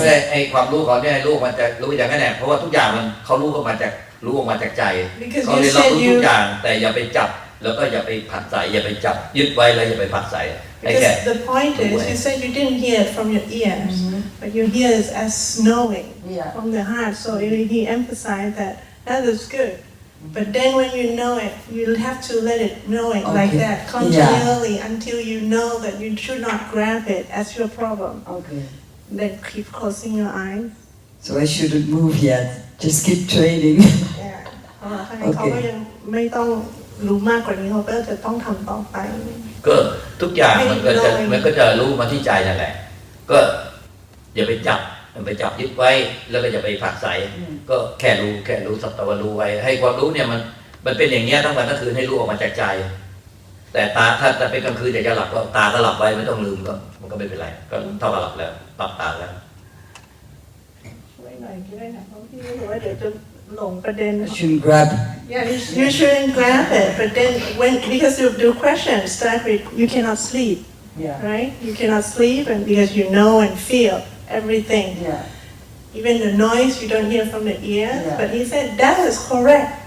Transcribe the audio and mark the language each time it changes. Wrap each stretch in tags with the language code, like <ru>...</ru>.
<th>ไอ้ความรู้เขาเนี่ยรู้มันจะรู้อย่างนั้นแหละเพราะว่าทุกอย่างมันเขารู้ออกมาจากใจเขาเรียนรู้ทุกอย่างแต่อย่าไปจับแล้วก็อย่าไปผัดใส่อย่าไปจับยึดไว้แล้วอย่าไปผัดใส่</th> <en>Because the point is, you said you didn't hear it from your ears, but you hear it as knowing from the heart. So he emphasized that is good. But then when you know it, you have to let it know it like that continually until you know that you should not grab it as your problem. Okay. Then keep closing your eyes. So I shouldn't move yet. Just keep training. Yeah.</en> <th>เขาก็ยังไม่ต้องรู้มากกว่านี้เขาก็จะต้องทำต่อไป ก็ทุกอย่างมันก็จะรู้มาที่ใจนั่นแหละก็อย่าไปจับยึดไว้แล้วก็อย่าไปผักใส่ก็แค่รู้สักแต่ว่ารู้ไว้ให้ความรู้เนี่ยมันเป็นอย่างเงี้ยทั้งวันทั้งคืนให้รู้ออกมาจากใจแต่ตาถ้าเป็นกลางคืนอยากจะหลับก็ตาก็หลับไว้ไม่ต้องลืมก็มันก็ไม่เป็นไรก็เท่ากับหลับแล้วหลับตาแล้ว ช่วยหน่อยก็ได้นะเพราะพี่รู้ว่าเดี๋ยวจะหลงประเด็น</th> <en>I shouldn't grab. Yeah, you shouldn't grab it. But then because the question start with you cannot sleep, right? You cannot sleep, and because you know and feel everything. Even the noise you don't hear from the ears. But he said that is correct.</en>